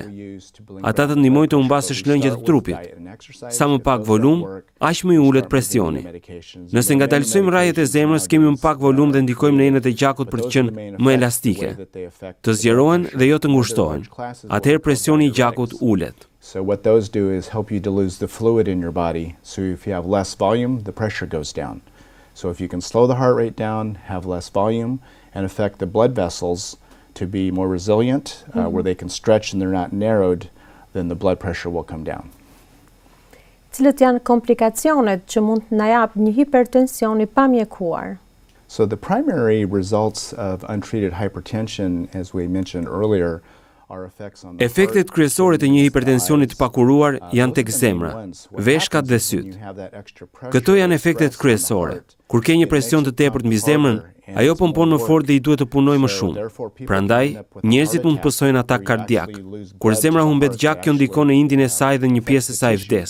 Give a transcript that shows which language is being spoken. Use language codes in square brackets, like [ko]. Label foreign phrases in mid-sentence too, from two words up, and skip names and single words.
[sq] Ata të ndihmojnë të humbasësh lëngjet e trupit. Sa më pak volum, aq më i ulet presioni. Nëse ngadalsojmë rrjetet e zemrës, kemi më pak volum dhe ndikojmë në enët e gjakut për të qenë më elastike. Të zgjerohen dhe jo të ngushtohen. Atëherë presioni i gjakut ulet. [en] So what those do is help you to lose the fluid in your body. So if you have less volume, the pressure goes down. So if you can slow the heart rate down, have less volume, and affect the blood vessels to be more resilient, where they can stretch and they're not narrowed, then the blood pressure will come down. [sq] Cilat janë komplikacionet që mund të na jap një hipertension i pamjekuar? [en] So the primary results of untreated hypertension, as we mentioned earlier, are effects on the heart. [sq] Efektet kryesore të një hipertensioni të pakuruar janë tek zemra, veshkat dhe syt. Këto janë efektet kryesore. Kur ke një presion të tepërt mbi zemrën, ajo pompon më fort dhe i duhet të punojë më shumë. Prandaj, njerëzit mund të pësojnë atak kardiak. Kur zemra humbet gjak, kjo ndikon në indin e saj dhe një pjesë e saj vdes.